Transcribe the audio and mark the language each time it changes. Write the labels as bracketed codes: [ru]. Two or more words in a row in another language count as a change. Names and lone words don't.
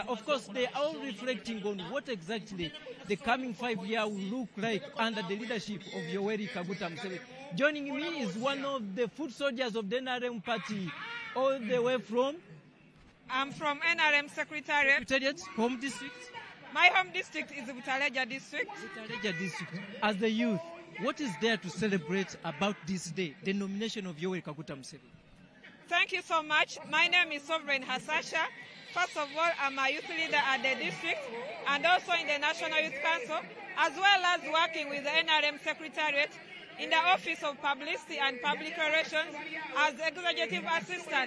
[en] Of course, they are all reflecting on what exactly the coming 5 years will look like under the leadership of Yoweri Kaguta Museveni. Joining me is one of the foot soldiers of the NRM party, all the way from... I'm from NRM Secretariat. Home district? My home district is the Butaleja district. Butaleja district. As the youth, what is there to celebrate about this day, the nomination of Yoweri Kaguta Museveni? Thank you so much. My name is Sovereign Hasasha. First of all, I'm a youth leader at the district and also in the National Youth Council, as well as working with the NRM Secretariat in the Office of Publicity and Public Relations as Executive Assistant.